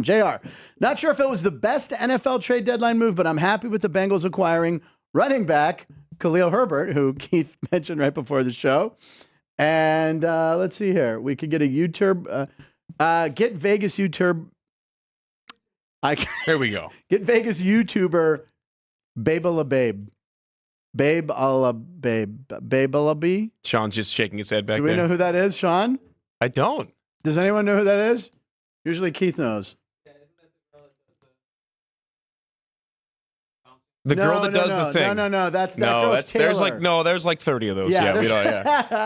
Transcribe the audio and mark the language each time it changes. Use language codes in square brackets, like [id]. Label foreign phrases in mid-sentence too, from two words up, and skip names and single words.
[en] JR, not sure if it was the best NFL trade deadline move, but I'm happy with the Bengals acquiring running back Khalil Herbert, who Keith mentioned right before the show. And let's see here, we could get a YouTube, get Vegas YouTube. There we go. Get Vegas YouTuber Babe a la Babe. Babe a la Babe. Babe a la B? Sean's just shaking his head back there. Do we know who that is, Sean? I don't. Does anyone know who that is? Usually Keith knows. The girl that does the thing. No. That girl's Taylor. There's like 30 of those. Yeah, we don't. Yeah.